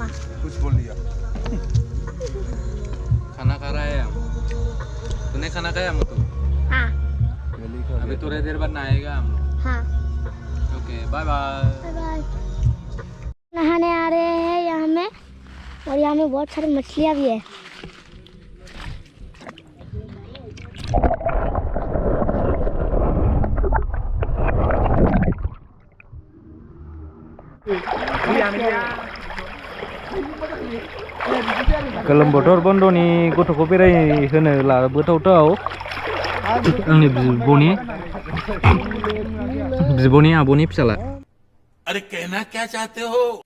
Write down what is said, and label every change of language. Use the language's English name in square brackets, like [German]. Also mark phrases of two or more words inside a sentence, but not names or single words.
[Hindi] कुछ बोल दिया। खाना खा रहा है हम। तूने खाना खाया मोटू? हाँ। अभी थोड़ी देर बाद नहाएगा हम। हाँ। [English] okay bye bye. bye bye. [Hindi] नहाने आ रहे हैं यहाँ में, और यहाँ में बहुत सारी मछलियाँ भी है। [Bodo] गोलोम बोथोर बन्द'नि गथ'खौ बेरायहोनो लाबोथावथाव आंनि बिब'नि आब'नि फिसाला। [Hindi] अरे कहना क्या चाहते हो?